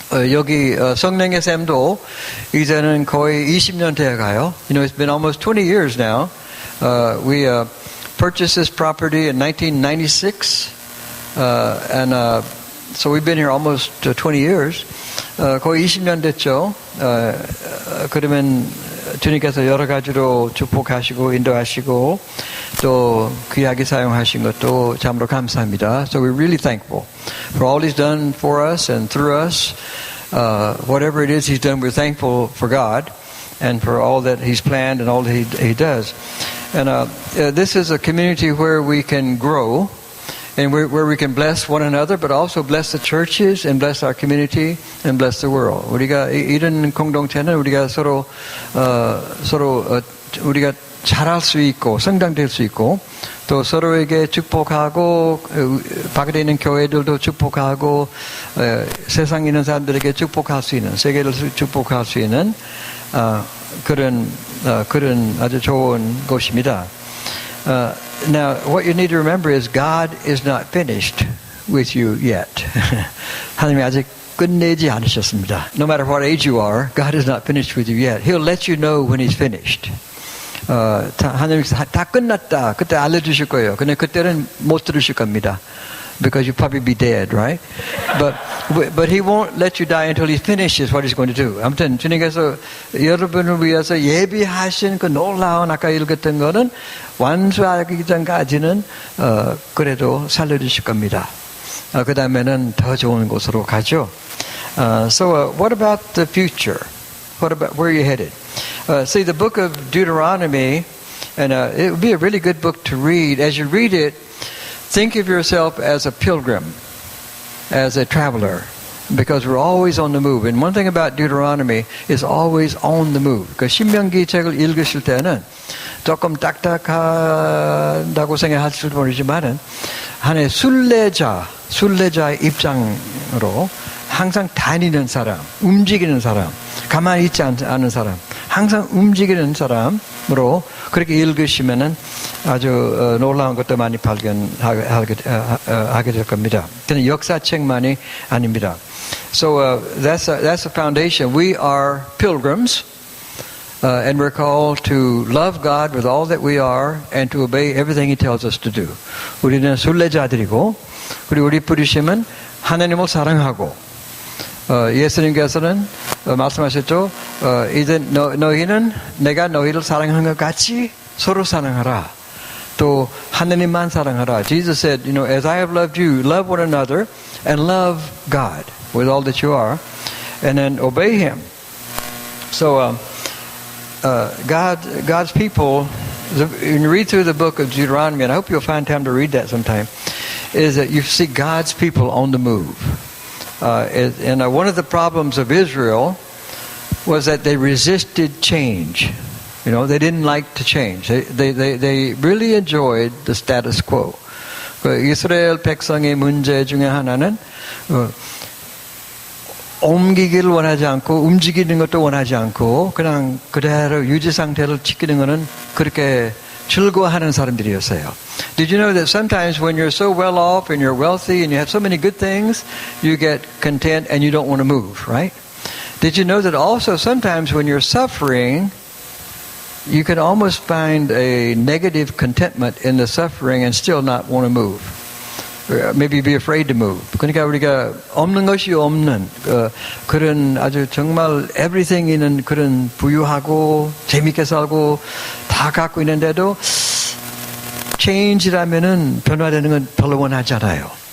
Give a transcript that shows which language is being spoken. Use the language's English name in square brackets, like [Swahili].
[Korean] 여기 성령의 샘도 이제는 거의 20년 되어가요. [English] You know, it's been almost 20 years now. We purchased this property in 1996, and so we've been here almost 20 years. [Korean] 거의 20년 됐죠. 그러면 주님께서 여러 가지로 축복하시고 인도하시고 또 귀하게 사용하신 것도 참으로 감사합니다. [English] So we're really thankful for all He's done for us and through us. Whatever it is He's done, we're thankful for God and for all that He's planned and all that He does. And this is a community where we can grow and where we can bless one another, but also bless the churches and bless our community and bless the world. [Korean] 우리가 이런 공동체는 우리가 서로 우리가 잘할 수 있고 성장될 수 있고 또 서로에게 축복하고 밖에 있는 교회들도 축복하고 세상에 있는 사람들에게 축복할 수 있는 세계를 축복할 수 있는 그런 아주 좋은 곳입니다. [English] Now, what you need to remember is God is not finished with you yet. [Korean] 하나님이 아직 끝내지 않으셨습니다. [English] No matter what age you are, God is not finished with you yet. He'll let you know when He's finished. [Korean] 하나님이 다 끝났다. 그때 알려주실 거예요. 근데 그때는 못 들으실 겁니다. [English] Because you'll probably be dead, right? But He won't let you die until He finishes what He's going to do. [Korean] 아무튼 주님께서 여러분을 위해서 예비하신 그 놀라운 아까 읽었던 거는 완수하기 전까지는 그래도 살려주실 겁니다. 그 다음에는 더 좋은 곳으로 가죠. [English] So what about the future? What about where are you headed? See, the book of Deuteronomy, and it would be a really good book to read. As you read it, think of yourself as a pilgrim, as a traveler, because we're always on the move. And one thing about Deuteronomy is always on the move. [Korean] 그 신명기 책을 읽으실 때는 조금 딱딱하다고 생각하실 수 모르지만은 하나의 순례자의 입장으로 항상 다니는 사람, 움직이는 사람, 가만히 있지 않은 사람, 항상 움직이는 사람으로 그렇게 읽으시면은 아주 놀라운 것도 많이 발견하게 될 겁니다. 그냥 역사책만이 아닙니다. [English] So that's the foundation. We are pilgrims, and we're called to love God with all that we are and to obey everything He tells us to do. [Korean] 우리는 순례자들이고, 그리고 우리 부르심은 하나님을 사랑하고. 예수님께서는 말씀하셨죠. 이제 너희는 내가 너희를 사랑하는 것 같이 서로 사랑하라. 또 하나님만 사랑하라. [English] Jesus said, as I have loved you, love one another and love God with all that you are, and then obey Him. So God's people, when you read through the book of Deuteronomy, and I hope you'll find time to read that sometime, is that you see God's people on the move. And one of the problems of Israel was that they resisted change. They didn't like to change. They really enjoyed the status quo. [Korean] 이스라엘 백성의 문제 중에 하나는 옮기기를 원하지 않고 움직이는 것도 원하지 않고 그냥 그대로 유지 상태를 지키는 것은 그렇게 즐거워하는 사람들이었어요. [English] Did you know that sometimes when you're so well off and you're wealthy and you have so many good things, you get content and you don't want to move, right? Did you know that also sometimes when you're suffering, you can almost find a negative contentment in the suffering and still not want to move. Maybe be afraid to move. [Korean] 그러니까 우리가 없는 것이 없는 그런 아주 정말 everything 있는 그런 부유하고 재밌게 살고 다 갖고 있는데도 change라면은 변화되는 건 별로 원하지 않아요.